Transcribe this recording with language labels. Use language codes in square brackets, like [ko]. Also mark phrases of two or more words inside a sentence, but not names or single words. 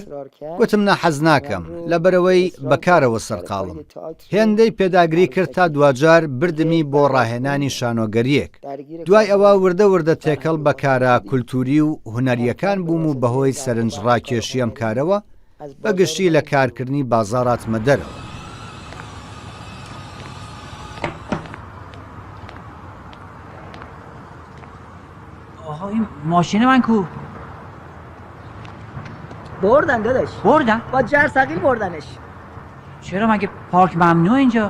[ckb] گوتم نە حەز ناکەم لەبەرەوەی بەکارەوە سەرقاڵم. هێندەی پێداگری کرد تا دوجار بردمی بۆ ڕاهێنانی شانۆگەریەک. دوای ئەوە وردە وردە تێکەڵ بەکارە کولتوری و هونەریەکان بووم و بەهۆی سەرنج ڕاکێشیم کارەوە بەگشتی لە کارکردنی بازاڕاتمە دەرەوە. [fa] آها این ماشین من کو؟ بردن داداش. بردن؟ با جرثقیل بردنش. چرا مگه پارک ممنوع اینجا؟